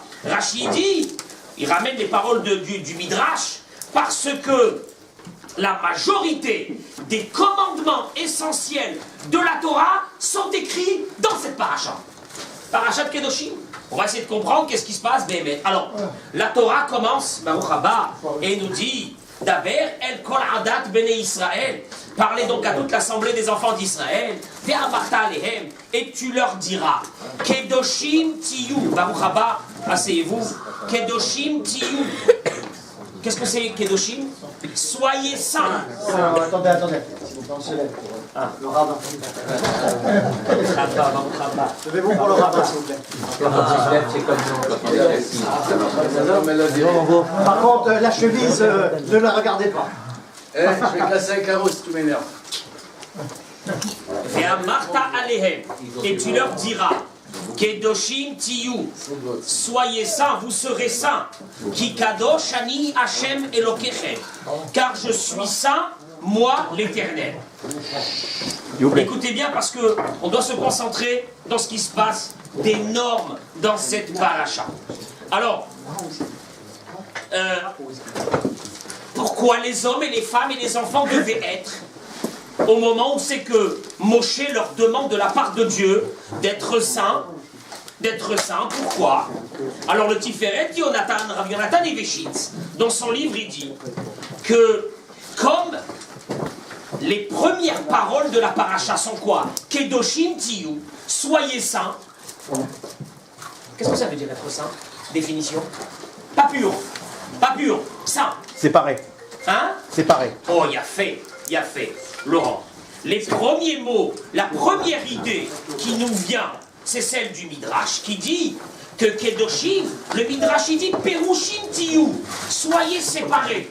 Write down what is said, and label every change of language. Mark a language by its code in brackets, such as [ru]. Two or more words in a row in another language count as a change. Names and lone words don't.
[fr] Rachid dit, il ramène les paroles du Midrash, parce que la majorité des commandements essentiels de la Torah sont écrits dans cette paracha. Paracha de Kedoshim. On va essayer de comprendre qu'est-ce qui se passe. Alors, la Torah commence, [he] ברוך הבא, [fr] et nous dit, [he] דבר אל כל עדת בני ישראל. [fr] Parlez donc à toute l'assemblée des enfants d'Israël. [he] ואמרת אלהם, [fr] et tu leur diras, [he] קדושים תהיו. ברוך הבא, [fr] asseyez-vous. [he] קדושים תהיו. [fr] Qu'est-ce que c'est Kedoshim? Soyez saints. Attendez, s'il vous plaît, on se lève pour le rabbin. Levez-vous pour le rabbin, s'il vous plaît. Par contre, la chemise, ne la regardez pas. Je vais classer un carreau si tu m'énerves. Et tu leur diras, [he] קדושים תהיו, [fr] soyez saints, vous serez saints. [he] כי קדוש אני השם אלוקיכם, [fr] car je suis saint, moi l'Éternel. Écoutez bien parce que on doit se concentrer dans ce qui se passe d'énorme dans cette paracha. Alors, pourquoi les hommes et les femmes et les enfants devaient être au moment où c'est que Moshe leur demande de la part de Dieu d'être saints? D'être saints, pourquoi? Alors le Tiferet, Rav Yonatan Iveshitz, dans son livre, il dit que comme les premières paroles de la paracha sont quoi? [he] קדושים תהיו, [fr] soyez saints. Qu'est-ce que ça veut dire être saint? Définition. Pas pur, saint. Séparé. Hein? Séparé. Oh, il y a fait. Laurent, les premiers mots, la première idée qui nous vient, c'est celle du Midrash qui dit que Kedoshim, le Midrash il dit [he] פרושים תהיו, [fr] soyez séparés.